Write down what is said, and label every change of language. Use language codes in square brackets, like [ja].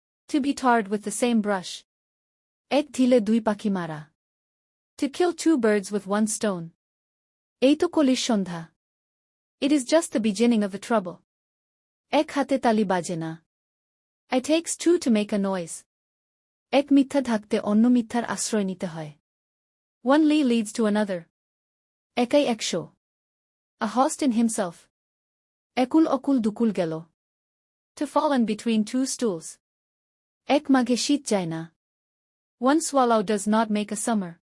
[en] To be tarred with the same brush. [bn] এক ঢিলে দুই পাখি মারা। [en] To kill two birds with one stone. [bn] এই তো কলির সন্ধ্যা। [en] It is just the beginning of the trouble. [bn] এক হাতে তালি বাজে না। [en] It takes two to make a noise. [bn] এক মিথ্যা ঢাকতে অন্য মিথ্যার আশ্রয় নিতে হয়। [en] One lie leads to another. [bn] একাই একশো। [en] A host in himself. [bn] একুল অকুল দুকুল গেল। [en] To fall in between two stools. [bn] এক মাঘে শীত যায় না। [en] One swallow does not make a summer.